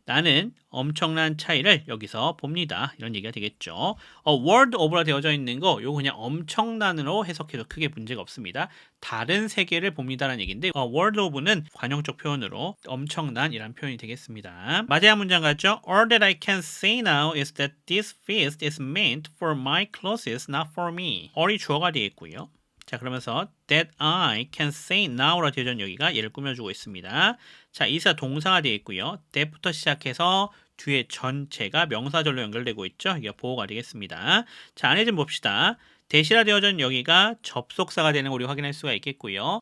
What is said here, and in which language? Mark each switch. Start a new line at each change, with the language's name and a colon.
Korean: 나는 엄청난 차이를 여기서 봅니다. 이런 얘기가 되겠죠.
English: world of
Korean: 라 되어져 있는 거 요거 그냥 엄청난으로 해석해도 크게 문제가 없습니다. 다른 세계를 봅니다라는 얘기인데
English: world of
Korean: 는 관용적 표현으로 엄청난이란 표현이 되겠습니다. 마지막 문장 가죠.
English: All that I can say now is that this feast is meant for my clothes, not for me.
Korean: all이 주어가 되겠고요. 자, 그러면서
English: that I can say now
Korean: 라 되어져 있는 여기가 얘를 꾸며주고 있습니다. 자, 이사 동사가 되어 있고요. that부터 시작해서 뒤에 전체가 명사절로 연결되고 있죠. 이게 보호가 되겠습니다. 자, 안에 좀 봅시다. 대시라 되어져 있는 여기가 접속사가 되는 거 우리가 확인할 수가 있겠고요.